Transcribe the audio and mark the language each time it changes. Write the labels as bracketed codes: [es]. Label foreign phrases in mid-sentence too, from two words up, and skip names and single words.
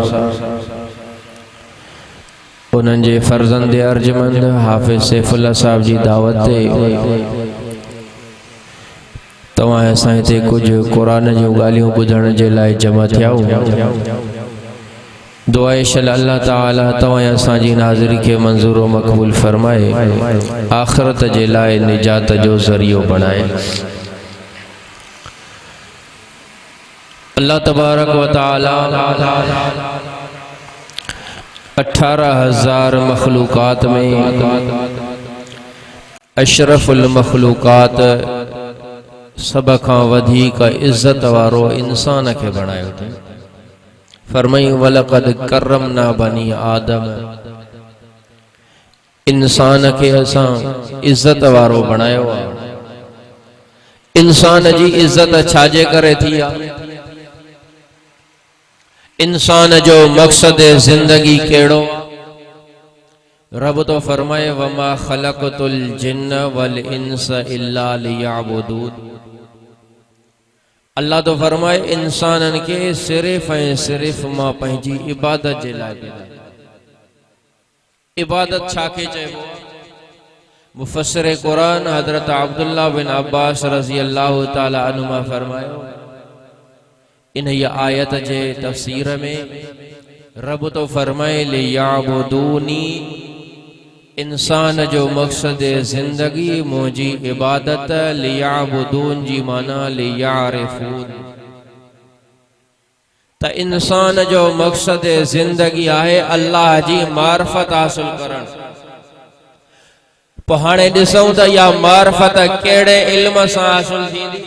[sd] उन्हनि जे फर्जंद अर्जमंद हाफिज सैफुल्लाह साहब जी दावत ते तव्हां असां हिते कुझु क़ुरान जूं ॻाल्हियूं ॿुधण जे लाइ जमा थिया दुआ इशल अल्लाह ताला तव्हां असांजी नाज़री खे मंज़ूर व मक़बूल फरमाए आख़िरत जे लाइ निजात जो ज़रियो बणाए। अल्लाह तबारक व तआला 18,000 मखलूक़ात में अशरफुल मखलूक़ात सब खां वधीक इज़्ज़त वारो इंसान खे बणायो अथई। फरमाई [ar] ولقد كرمنا بني آدم, [sd] इंसान के असां इज्जत वारो बनायो। इंसान जी इज्जत छाजे करे थी आ? इंसान जो मकसद जिंदगी केड़ो? रब तो फरमाए [ar] وما خلقت الجن والإنس إلا ليعبدون. [sd] अल्लाह तो फरमाए इंसानन के सिर्फ ऐं सिर्फ मां पंहिंजी इबादत जे लाइ पैदा। इबादत छाके चइबो? मुफस्सिर कुरान हजरत अब्दुल्लाह बिन अब्बास [ar] رضي الله تعالى عنهما [sd] फरमायो इन ये आयत जे तफसीर में रब तो फरमाए लियअबुदूनी, इंसान जो मकसद जिंदगी मुझी इबादत, लियअबुदून जी माना लियअरिफून। त इंसान जो मकसद जिंदगी आहे अल्लाह जी मार्फत हासिल करण। पोइ हाणे ॾिसूं त इहा मार्फत कहिड़े इल्म सां हासिल थींदी।